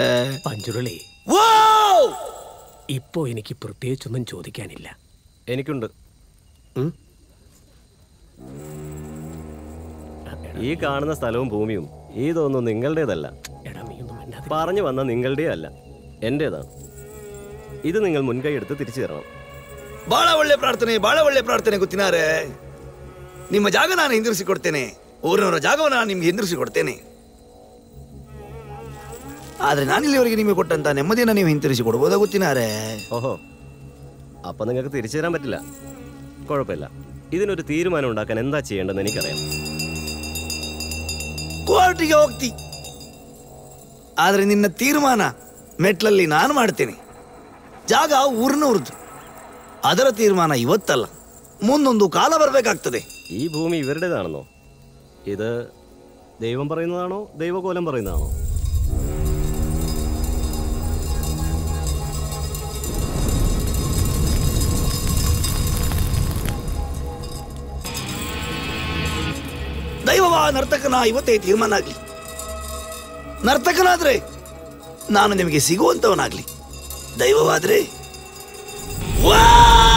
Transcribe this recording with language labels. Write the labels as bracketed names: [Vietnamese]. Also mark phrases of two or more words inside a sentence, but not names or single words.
[Malayalam] പഞ്ചുരുളി ഇപ്പോ എനിക്ക് പ്രത്യേകിച്ചൊന്നും ചോദിക്കാനില്ല. എനിക്കുണ്ട്. ഈ കാണുന്ന സ്ഥലവും ഭൂമിയും ഇതൊന്നും നിങ്ങളുടേതല്ല. പറഞ്ഞു വന്ന നിങ്ങളുടെ അല്ല, എന്റേതാണ്. ഇത് നിങ്ങൾ മുൻകൈ എടുത്ത് തിരിച്ചു തരണം. [Kannada] ಬಹಳ ಒಳ್ಳೆ ಪ್ರಾರ್ಥನೆ ಗೊತ್ತಿನಾರೆ. ನಿಮ್ಮ ಜಾಗ ನಾನು ಹಿಂದಿರಿಸಿಕೊಡ್ತೇನೆ, ಊರಿನವರ ಜಾಗವನ್ನು ನಾನು ನಿಮ್ಗೆ ಹಿಂದಿರಿಸಿಕೊಡ್ತೇನೆ. ಆದ್ರೆ ನಾನಿಲ್ಲಿವರೆಗೆ ನಿಮಗೆ ಕೊಟ್ಟಂತ ನೆಮ್ಮದಿಯನ್ನು ನೀವು ಹಿಂತಿರಿಸಿ ಕೊಡ್ಬೋದಾ ಗೊತ್ತಿನಾರೆ? [Malayalam] ഓഹോ, അപ്പൊ നിങ്ങൾക്ക് തിരിച്ചു തരാൻ പറ്റില്ല. കുഴപ്പമില്ല, ഇതിനൊരു തീരുമാനം ഉണ്ടാക്കാൻ എന്താ ചെയ്യേണ്ടതെന്ന് എനിക്കറിയാം. [Kannada] ಕೋರ್ಟಿಗೆ ಹೋಗ್ತಿ, ಆದ್ರೆ ನಿನ್ನ ತೀರ್ಮಾನ ಮೆಟ್ಲಲ್ಲಿ ನಾನು ಮಾಡ್ತೇನೆ. ಜಾಗ ಊರಿನವ್ರದ್ದು, ಅದರ ತೀರ್ಮಾನ ಇವತ್ತಲ್ಲ, ಮುಂದೊಂದು ಕಾಲ ಬರಬೇಕಾಗ್ತದೆ. [Malayalam] ഈ ഭൂമി ഇവരുടേതാണെന്നോ? ഇത് ദൈവം പറയുന്നതാണോ ദൈവകോലം പറയുന്നതാണോ? [Kannada] ದೈವವಾ ನರ್ತಕನ ಇವತ್ತೇ ತೀರ್ಮಾನ ಆಗ್ಲಿ. ನರ್ತಕನಾದ್ರೆ ನಾನು ನಿಮಗೆ ಸಿಗುವಂತವನಾಗ್ಲಿ, ದೈವವಾದ್ರೆ ವಾ